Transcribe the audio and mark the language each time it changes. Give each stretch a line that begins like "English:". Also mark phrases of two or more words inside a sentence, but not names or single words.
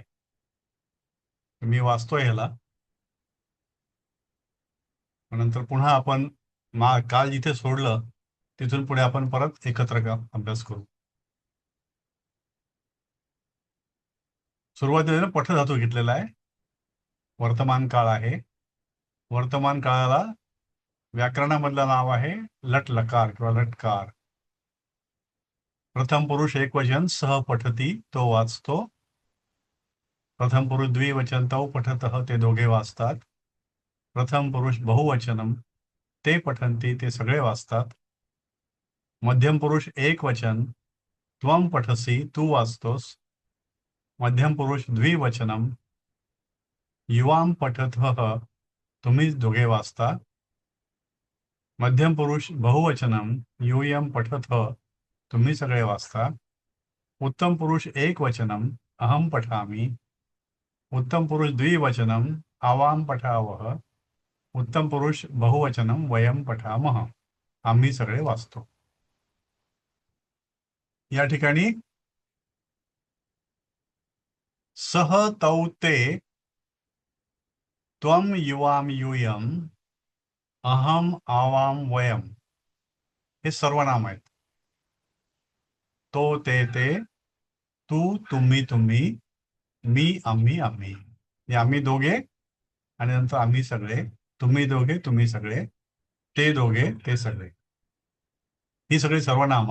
Marathi: मी वाचतोय ह्याला, नंतर पुन्हा आपण काल जिथे सोडलं तिथून पुढे आपण परत एकत्र अभ्यास करू. सुरुवातीला पठधातू घेतलेला आहे. वर्तमान काळ आहे. वर्तमान काळाला व्याकरणामधलं नाव आहे लट लकार किंवा लटकार.
Sanskrit: प्रथम पुरुष एकवचन सह पठती,
Marathi: तो वाचतो.
Sanskrit: प्रथम पुरुष द्विवचन तौ पठतः,
Marathi: ते दोघे वाचतात.
Sanskrit: प्रथम पुरुष बहुवचनम, ते पठंती,
Marathi: ते सगळे वाचतात.
Sanskrit: मध्यम पुरुष एकवचन त्वम पठसी,
Marathi: तू वाचतोस.
Sanskrit: मध्यम पुरुष द्विवचनम युवाम पठतः,
Marathi: तुम्ही दोघे वाचता.
Sanskrit: मध्यम पुरुष बहुवचनम यूयम पठतः,
Marathi: तुम्ही सगळे वाचता.
Sanskrit: उत्तम पुरुष एकवचनम अहम पठामि. उत्तम पुरुष द्विवचनम आवाम पठावह. उत्तम पुरुष बहुवचनम वयम पठामह,
Marathi: आम्ही सगळे वाचतो. या ठिकाणी
Sanskrit: सह तौ ते त्वम युवाम यूयम अहम आवाम वयम
Marathi: हे सर्वनाम आहेत. तो ते तू तुम्ही तुम्ही, मी आम्ही आम्ही. हे आम्ही दोघे आणि नंतर आम्ही सगळे, तुम्ही दोघे तुम्ही सगळे, ते दोघे ते सगळे, ही सगळी सर्वनाम.